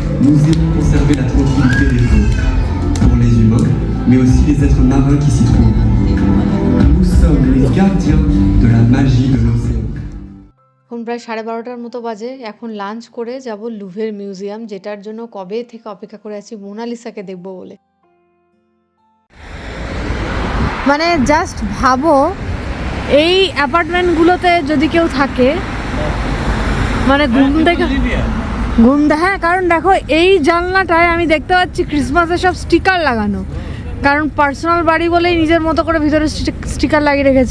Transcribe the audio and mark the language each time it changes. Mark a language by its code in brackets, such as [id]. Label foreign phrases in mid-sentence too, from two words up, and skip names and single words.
[fr] nous aimons conserver la tranquillité des eaux, pour les humains, mais aussi les êtres marins qui s'y trouvent. Nous sommes les gardiens de la magie de l'océan. [bn] এখন প্রায় 12:30টার মতো বাজে। এখন লাঞ্চ করে যাব লুভের মিউজিয়াম, যেটার জন্য কবে থেকে অপেক্ষা করে আছি মোনালিসাকে দেখব বলে। মানে জাস্ট ভাবো, এই অ্যাপার্টমেন্টগুলোতে যদি কেউ থাকে, মানে হ্যাঁ, কারণ দেখো এই জানলাটায় আমি দেখতে পাচ্ছি ক্রিসমাসের সব স্টিকার লাগানো, কারণ পার্সোনাল বাড়ি বলেই নিজের মতো করে ভিতরে স্টিকার লাগিয়ে রেখেছে।